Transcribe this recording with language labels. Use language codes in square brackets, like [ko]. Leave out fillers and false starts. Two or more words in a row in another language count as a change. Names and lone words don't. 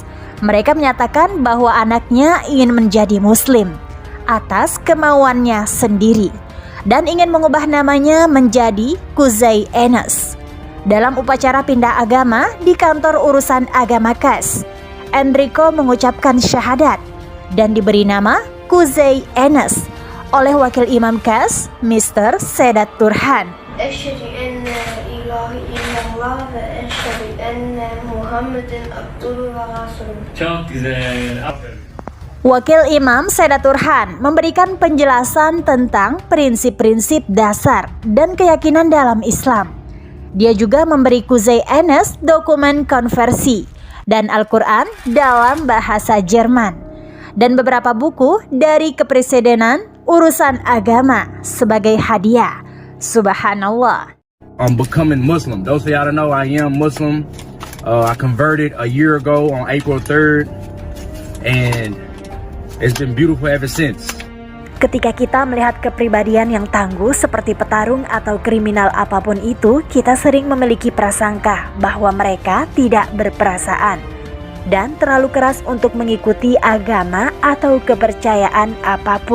[id] Mereka menyatakan bahwa anaknya ingin menjadi muslim atas kemauannya sendiri dan ingin mengubah namanya menjadi Kuzey Enes. Dalam upacara pindah agama di kantor urusan agama Kas, Enrico mengucapkan syahadat dan diberi nama Kuzey Enes oleh wakil imam Kas, Mr. Sedat Turhan. [ar] أشهد أن لا إله إلا الله وأشهد أن محمدا عبده ورسوله. [tr] Çok güzel. Aferin. [id] Wakil Imam Sedat Turhan memberikan penjelasan tentang prinsip-prinsip dasar dan keyakinan dalam Islam. Dia juga memberi Kuzey Enes dokumen konversi dan Al-Quran dalam bahasa Jerman dan beberapa buku dari kepresidenan urusan agama sebagai hadiah. Subhanallah. [en] I'm becoming Muslim. Those of y'all that know, I am Muslim. I converted a year ago on April 3rd, and it's been beautiful ever since. [id] Ketika kita melihat kepribadian yang tangguh seperti petarung atau kriminal apapun itu, kita sering memiliki prasangka bahwa mereka tidak berperasaan dan terlalu keras untuk mengikuti agama atau kepercayaan apapun.